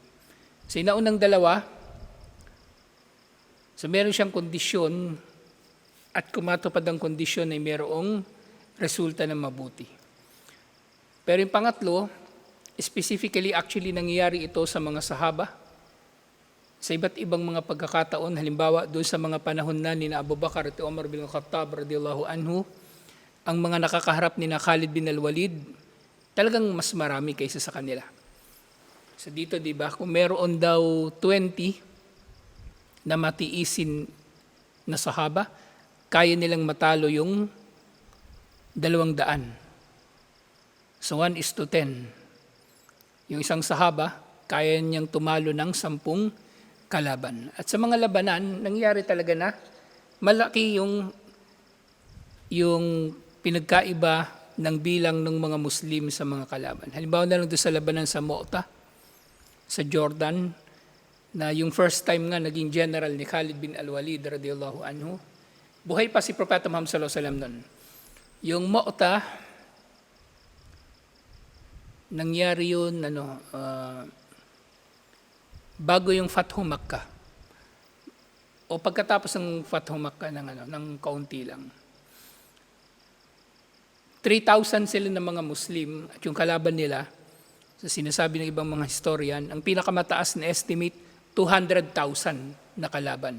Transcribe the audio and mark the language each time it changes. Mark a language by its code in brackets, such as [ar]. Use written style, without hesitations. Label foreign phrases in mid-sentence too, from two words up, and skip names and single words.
[tl] So inaunang dalawa, so meron siyang kondisyon at kumatupad ang kondisyon ay merong resulta na mabuti. Pero yung pangatlo, [en] specifically actually [tl] nangyayari ito sa mga sahaba, sa iba't ibang mga pagkakataon, halimbawa doon sa mga panahon na ni Abu Bakar at Umar bin Khattab [ar] رضي الله عنه, [tl] ang mga nakakaharap ni Khalid bin al-Walid, talagang mas marami kaysa sa kanila. So dito, di ba, kung meron daw 20 na matiisin na sahaba, kaya nilang matalo yung 200. So 1:10. Yung isang sahaba, kaya niyang tumalo ng 10 kalaban. At sa mga labanan, nangyari talaga na malaki yung pinagkaiba ng bilang ng mga Muslim sa mga kalaban. Halimbawa na lang doon sa labanan sa Mu'tah, sa Jordan, na yung [en] first time [tl] nga naging general ni Khalid bin al-Walid [ar] رضي الله عنه. [tl] Buhay pa si Propeta Muhammad [ar] صلى الله عليه وسلم [tl] noon. Yung Mu'tah, nangyari yun bago yung Fathu Makkah. O pagkatapos ng Fathu Makkah ng kaunti lang. 3,000 sila ng mga Muslim at yung kalaban nila, sa sinasabi ng ibang mga historian, ang pinakamataas na estimate, 200,000 na kalaban.